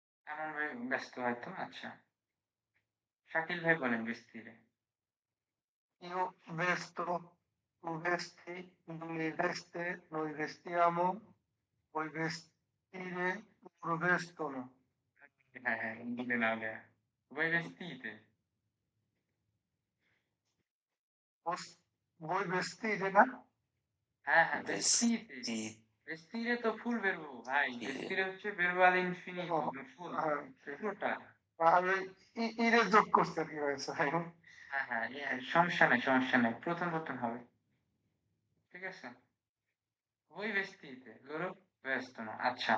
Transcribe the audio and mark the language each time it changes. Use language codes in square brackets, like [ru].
[bn] আরমান ভাই ব্যস্ত হয়তো। আচ্ছা, শাকিল ভাই বলেন ভেস্তিরে। [it] Io vesto, tu vesti, lui veste, noi vestiamo, voi vestire, loro vestono. [bn] হ্যাঁ হ্যাঁ বলে না হলে [it] voi vestite, Vos- Voi vestite, না? [bn] হ্যাঁ হ্যাঁ vestite, [it] Vestire, [bn] vestire তো ফুল verbo ভাই, vestire হচ্ছে [it] verbo al infinitum, [bn] ফুল হ্যাঁ, পুরোটা। আমি ইরে যোগ করতে কি হয়েছে ভাই? হ্যাঁ হ্যাঁ সমস্যা নাই, সমস্যা নাই, প্রথম প্রথম হবে, ঠিক আছে। [it] voi vestite, loro vestono, আচ্ছা।